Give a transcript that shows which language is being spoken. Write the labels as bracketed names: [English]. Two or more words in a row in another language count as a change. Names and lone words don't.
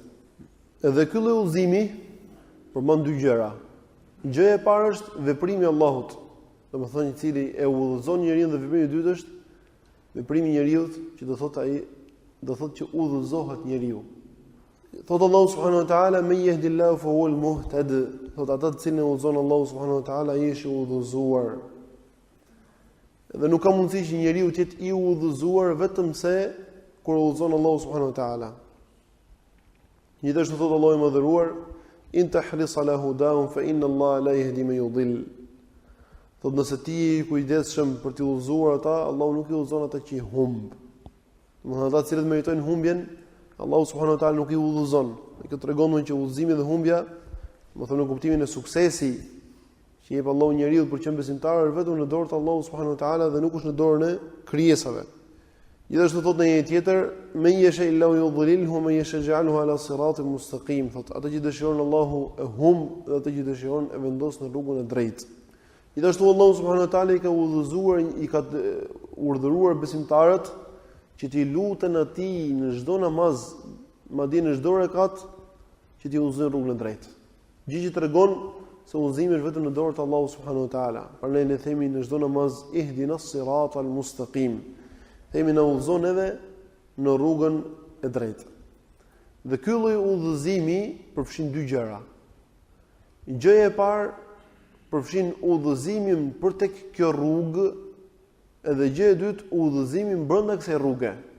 [Albanian] Edhe ky lloj udhëzimi përmend dy gjëra. Gjëja e parë është veprimi I Allahut, domethënë I cili e udhëzon njeriu, dhe veprimi I dytë është veprimi I njeriu, që do thotë ai do thotë që udhëzohet njeriu. Thotë Allahu [Arabic] سبحانه وتعالى من يهد الله فهو المهتد, [Albanian] thotë ata të cilën e udhëzon Allahu [Arabic] سبحانه وتعالى [Albanian] ai është I udhëzuar. Dhe nuk ka mundësi që njeriu të jetë I udhëzuar vetëm se kur udhëzon Allahu [Arabic] سبحانه وتعالى. [Albanian] Gjithashtu thotë Allahu I mëdhëruar [Arabic] إن تحرص على هداهم فإن الله لا يهدي من يضل. [Albanian] Thotë nëse ti I kujdesshëm për të udhëzuar ata, Allahu nuk I udhëzon ata që I humb. Domethënë ata që meritojnë humbjen, Allahu [Arabic] سبحانه وتعالى [Albanian] nuk I udhëzon. Kjo tregon që udhëzimi dhe humbja, domethënë në kuptimin e suksesi që jep Allahu njeriu për të qenë besimtar, është vetëm në dorë të Allahu [Arabic] سبحانه وتعالى [Albanian] dhe nuk është në dorën e krijesave. Gjithashtu thotë në një tjetër, [Arabic] من يشأ الله يضلله ومن يشأ يجعله على صراط مستقيم. [Albanian] Thotë ato që dëshiron Allahu e humb dhe ato që dëshiron e vendos në rrugën e drejtë. Gjithashtu Allahu [Arabic] سبحانه وتعالى [Albanian] I ka udhëzuar, I ka urdhëruar besimtarët që t'i luten atij në çdo namaz, madje në çdo rekat, që t'i udhëzojnë rrugën e drejtë. Gjë që tregon se udhëzimi është vetëm në dorë të Allahut [Arabic] سبحانه وتعالى. [Albanian] Prandaj ne themi në çdo namaz [Arabic] اهدنا الصراط المستقيم. [Albanian] Themi na udhëzon edhe në rrugën e drejtë. Dhe ky lloj udhëzimi përfshin dy gjëra. Gjëja e parë përfshin udhëzimin për tek kjo rrugë, edhe gjëja e dytë udhëzimin brenda kësaj rruge.